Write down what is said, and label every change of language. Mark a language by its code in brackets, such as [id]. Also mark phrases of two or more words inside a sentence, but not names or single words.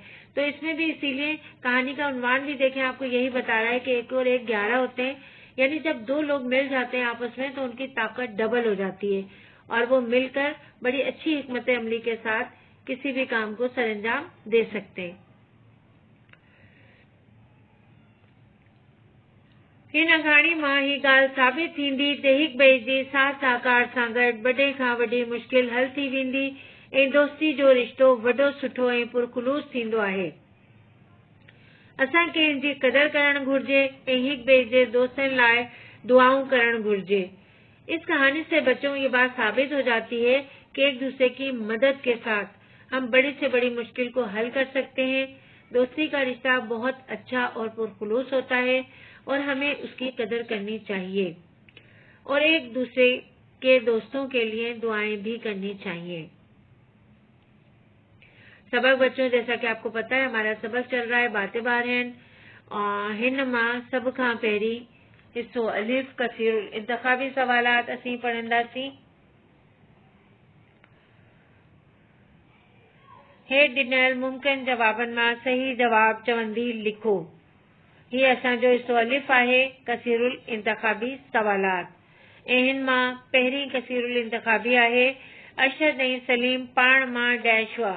[ur] تو اس میں بھی اسی لیے کہانی کا عنوان بھی دیکھیں، آپ کو یہی بتا رہا ہے کہ 1 اور 1 11 ہوتے ہیں. یعنی جب 2 لوگ مل جاتے ہیں آپس میں تو ان کی طاقت ڈبل ہو جاتی ہے اور وہ مل کر بڑی اچھی حکمت عملی کے ساتھ کسی بھی کام کو سرانجام دے سکتے ہیں. [sd] हिन कहाणी मां ही ॻाल्हि साबित थींदी त हिक ॿिए जे साथ सहकार सां गॾु वॾे खां वॾी मुश्किल हल थी वेंदी ऐं दोस्ती जो रिश्तो वॾो सुठो ऐं पुरखुलूस थींदो आहे। असांखे हिन जी क़दर करणु घुर्जे ऐं हिक ॿिए जे दोस्तनि लाइ दुआऊं करणु घुर्जे। [ur] اس کہانی سے بچوں یہ بات ثابت ہو جاتی ہے کہ ایک دوسرے کی مدد کے ساتھ ہم بڑی سے بڑی مشکل کو حل کر سکتے ہیں. دوستی کا رشتہ بہت اچھا اور پرخلوص ہوتا ہے اور ہمیں اس کی قدر کرنی چاہیے اور ایک دوسرے کے دوستوں کے لیے دعائیں بھی کرنی چاہیے. سبق بچوں، جیسا کہ آپ کو پتا ہے ہمارا سبق چل رہا ہے [sd] बातें बारहन और हिन मां सब खां पहिरीं हिस्सो अलिफ कसीरुल इंतखाबी सवालात असीं पढ़ंदासीं। हेठि ॾिनल मुमकिन जवाबनि मां सही जवाब चवंदी लिखो। हीअ असांजो हिस्सो अलिफ आहे कसीरुल इंतखाबी सवालात ऐं हिन मां पहिरीं कसीरुल इंतखाबी आहे अरशद ऐं सलीम पाण मां डैश हुआ।